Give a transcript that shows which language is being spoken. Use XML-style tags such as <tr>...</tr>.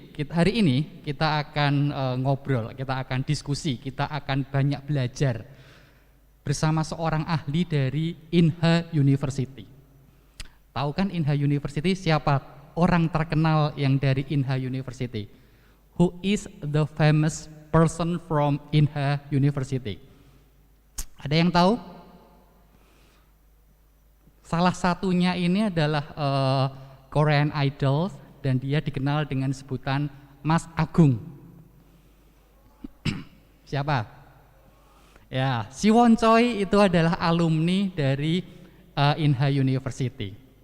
<id>Hari ini kita akan ngobrol, kita akan diskusi, kita akan banyak belajar bersama seorang ahli dari Inha University. Tahu kan Inha University siapa orang terkenal yang dari Inha University?</id> <en>Who is the famous person from Inha University?</en> <id>Ada yang tahu? Salah satunya ini adalah Korean Idol, dan dia dikenal dengan sebutan Mas Agung. Siapa? Ya, Siwon Choi itu adalah alumni dari Inha University.</id>